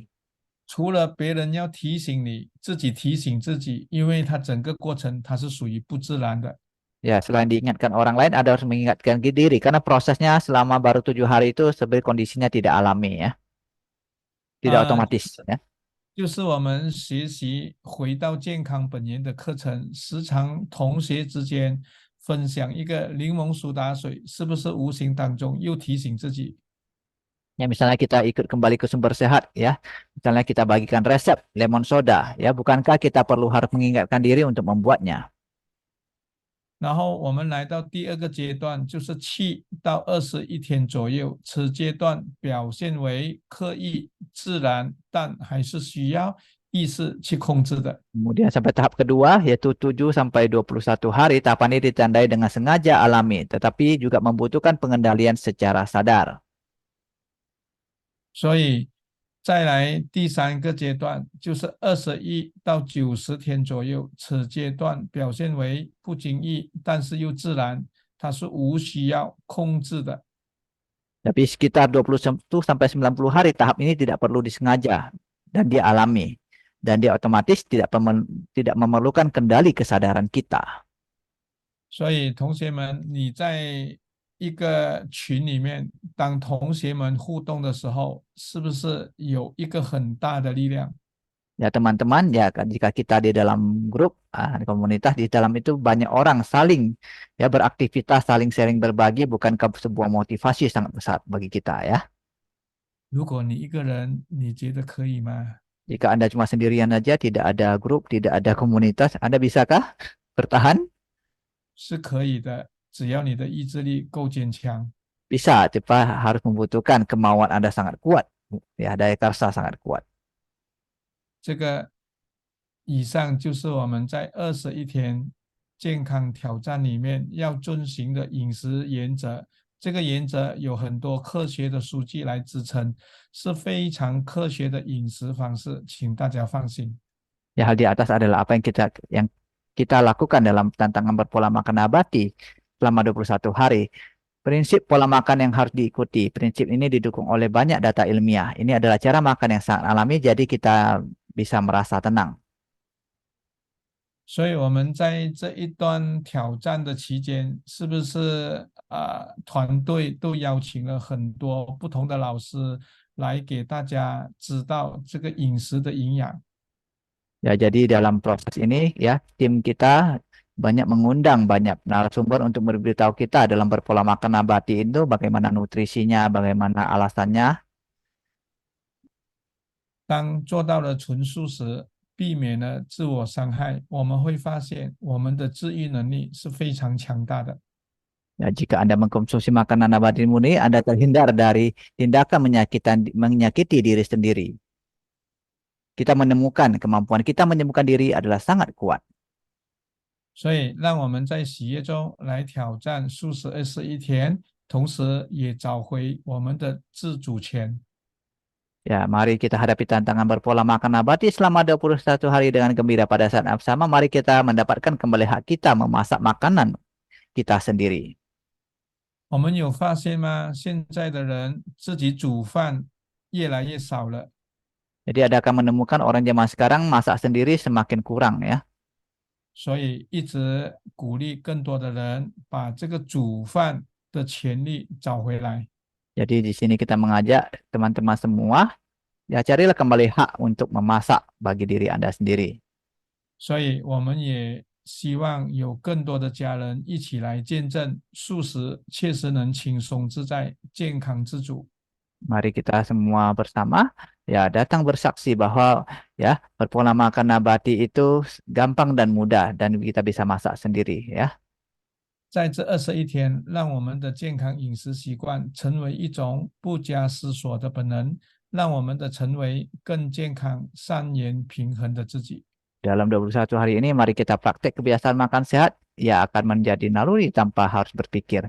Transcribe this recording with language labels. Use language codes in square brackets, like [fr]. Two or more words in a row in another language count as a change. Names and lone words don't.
[zh] 除了别人要提醒你，自己提醒自己，因为它整个过程它是属于不自然的。 [id] Ya, selain diingatkan orang lain, ada harus mengingatkan diri. Karena prosesnya selama baru 7 hari itu sebenarnya kondisinya tidak alami ya. Tidak otomatis ya. [zh] 就是我们学习回到健康本源的课程，时常同学之间分享一个柠檬苏打水，是不是无形当中又提醒自己？ [id] Ya, misalnya kita ikut kembali ke sumber sehat ya. Misalnya kita bagikan resep lemon soda ya. Bukankah kita perlu harus mengingatkan diri untuk membuatnya? [zh] 然后我们来到第2个阶段，就是7到21天左右，此阶段表现为刻意、自然，但还是需要意识去控制的。 [id] Kemudian sampai tahap kedua yaitu 7-21 hari. Tahapan ini ditandai dengan sengaja alami, tetapi juga membutuhkan pengendalian secara sadar. [zh] 所以再来第3个阶段，就是21到90天左右，此阶段表现为不经意，但是又自然，它是无需要控制的。 [id] Tapi sekitar 21-90 hari tahap ini tidak perlu disengaja dan dia alami. Dan dia otomatis tidak memerlukan kendali kesadaran kita. [zh] 所以同学们，你在一个群里面，当同学们互动的时候，是不是有一个很大的力量？ [id] Ya teman-teman, ya jika kita di dalam grup, komunitas, di dalam itu banyak orang saling ya beraktivitas, saling sharing berbagi, bukankah sebuah motivasi sangat besar bagi kita ya. [zh] 如果你一个人，你觉得可以吗？ [id] Jika Anda cuma sendirian aja, tidak ada grup, tidak ada komunitas, Anda bisakah bertahan? [zh] 是可以的，只要你的意志力够坚强。 [id] Bisa, cepat harus membutuhkan kemauan Anda sangat kuat. Ya, daya karsa sangat kuat. [zh] 这个以上就是我们在21天健康挑战里面要遵循的饮食原则。这个原则有很多科学的数据来支撑，是非常科学的饮食方式，请大家放心。 [id] Ya, hal di atas adalah apa yang kita lakukan dalam tantangan berpola makan nabati selama 21 hari. Prinsip pola makan yang harus diikuti. Prinsip ini didukung oleh banyak data ilmiah. Ini adalah cara makan yang sangat alami, jadi kita bisa merasa tenang. [zh] 所以我们在这一段挑战的期间，是不是团队都邀请了很多不同的老师来给大家知道这个饮食的营养。 [id] Ya, jadi dalam proses ini ya, tim kita banyak mengundang banyak narasumber untuk memberitahu kita dalam berpola makan nabati itu bagaimana nutrisinya, bagaimana alasannya. [zh] 当做到了纯素食，避免了自我伤害，我们会发现我们的治愈能力是非常强大的。 [id] Ya, jika Anda mengkonsumsi makanan nabati murni, Anda terhindar dari tindakan menyakiti diri sendiri. Kita menemukan kemampuan kita menyembuhkan diri adalah sangat kuat. [zh] 所以，让我们在喜悦中来挑战素食21天，同时也找回我们的自主权。 [id] Ya, mari kita hadapi tantangan berpola makan nabati selama 21 hari dengan gembira. Pada saat yang sama, mari kita mendapatkan kembali hak kita memasak makanan kita sendiri. [zh] 我们有发现吗？现在的人自己煮饭越来越少了。 [id] Jadi adakah menemukan orang zaman sekarang masak sendiri semakin kurang ya? [zh] 所以一直鼓励更多的人把这个煮饭的权利找回来。 [id] Jadi di sini kita mengajak teman-teman semua, ya carilah kembali hak untuk memasak bagi diri Anda sendiri. [zh] 所以我们也希望有更多的家人一起来见证素食确实能轻松自在、健康自主。 [id] Mari kita semua bersama ya datang bersaksi bahwa ya berpola makan nabati itu gampang dan mudah dan kita bisa masak sendiri ya. [zh] 在这21天，让我们的健康饮食习惯成为一种不加思索的本能，让我们的成为更健康、善言、平衡的自己。 [id] Dalam 21 hari ini mari kita praktek kebiasaan makan sehat, ya akan menjadi naluri tanpa harus berpikir.